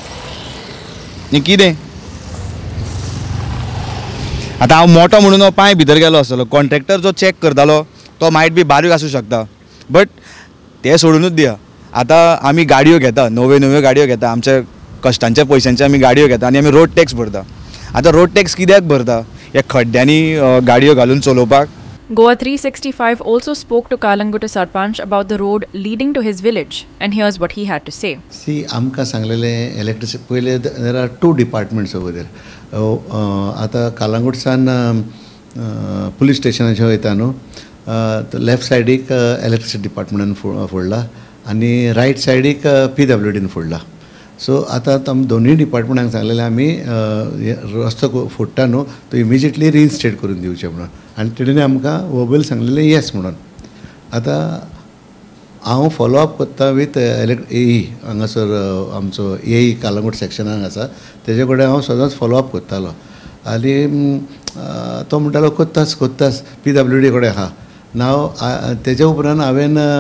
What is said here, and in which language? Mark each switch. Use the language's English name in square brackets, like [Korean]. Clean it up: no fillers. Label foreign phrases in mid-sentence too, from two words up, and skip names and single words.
[Konkani] हें कितें आतां हांव मोठो म्हणून हो पांय भितर गेलो आसतलो कॉन्ट्रॅक्टर जो चॅक करतालो तो मायट बी बारीक आसूं शकता बट ते सोडूनच दिया आतां आमी गाडयो घेता नव्यो गाडयो घेता आमच्या कश्टांच्या पयशांचे आमी गाडयो घेता आनी आमी रोड टॅक्स भरता आतां रोड टॅक्स कित्याक भरता ह्या खड्ड्यांनी गाडयो घालून चलोवपाक [English] Goa 365 also spoke to Kalangutta Sarpanch about the road leading to his village, and here's what he had to say. See, [Konkani] आमकां सांगलेलें इलेक्ट्रिसिटी पयले [English] there are 2 departments over there. [Konkani] आतां कालांगूटसान पुलीस स्टेशनाचें वयता न्हू लेफ्ट सायडीक [English] electricity department [Konkani] फोडला आनी रायट सायडीक PWDन फोडला सो आतां दोनूय डिपार्टमेंटांक सांगलेलें आमी रस्तो फोडटा न्हू तो [English] immediately reinstate [Konkani] करून दिवचें म्हणून आनी तेणें आमकां वोबल सांगलेलें येस म्हणून आतां हांव फॉलोअप करता विथ AE हांगासर आमचो AE कालांगूट सेक्शनाक आसा तेजे कडेन हांव सदांच फॉलोअप करतालो आनी तो म्हणटालो कोत्तास PWD कडेन आहा नाव तेजे उपरांत हांवें